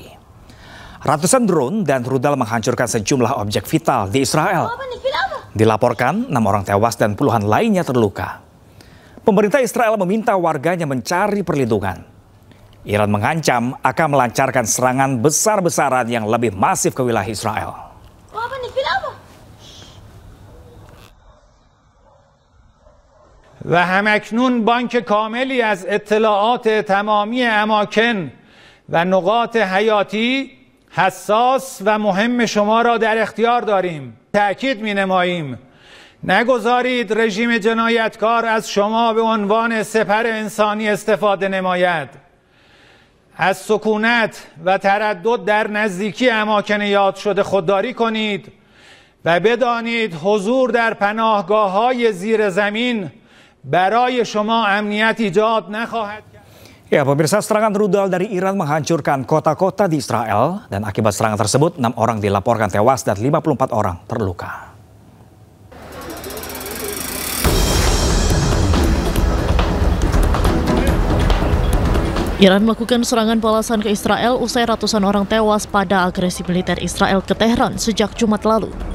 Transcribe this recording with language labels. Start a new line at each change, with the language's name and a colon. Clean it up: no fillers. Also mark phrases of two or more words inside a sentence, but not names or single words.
Indonesian: Ratusan drone dan rudal menghancurkan sejumlah objek vital di Israel. Dilaporkan 6 orang tewas dan puluhan lainnya terluka. Pemerintah Israel meminta warganya mencari perlindungan. Iran mengancam akan melancarkan serangan besar-besaran yang lebih masif ke wilayah Israel.
Persian: و همکنون بانک کاملی از اطلاعات تمامی اماکن و نقاط حیاتی حساس و مهم شما را در اختیار داریم. تأکید می‌نماییم نگذارید رژیم جنایتکار از شما به عنوان سپر انسانی استفاده نماید. از سکونت و تردد در نزدیکی اماکن یاد شده خودداری کنید و بدانید حضور در پناهگاه‌های زیر زمین برای شما امنیت ایجاد نخواهد کرد.
Indonesian: Ya, pemirsa, serangan rudal dari Iran menghancurkan kota-kota di Israel dan akibat serangan tersebut 6 orang dilaporkan tewas dan 54 orang terluka. Iran melakukan serangan balasan ke Israel usai ratusan orang tewas pada agresi militer Israel ke Teheran sejak Jumat lalu.